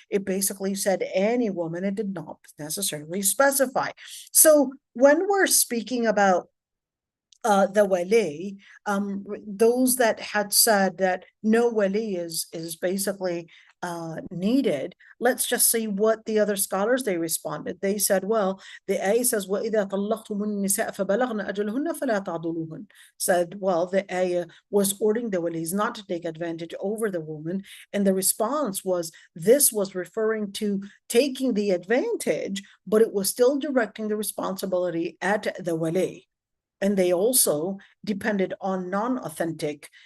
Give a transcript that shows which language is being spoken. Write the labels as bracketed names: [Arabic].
[English] It basically said any woman. It did not necessarily specify. So when we're speaking about the wali, those that had said that no wali is basically needed, let's just see what the other scholars they responded. They said, well, the ayah says, [Arabic] وَإِذَا طَلَّقْتُمُ النِّسَاءَ فَبَلَغْنَ أَجَلَهُنَّ فَلَا تَعْضُلُوهُنَّ. [English] Said, well, the ayah was ordering the walis not to take advantage over the woman, and the response was, this was referring to taking the advantage, but it was still directing the responsibility at the wali. And they also depended on non-authentic.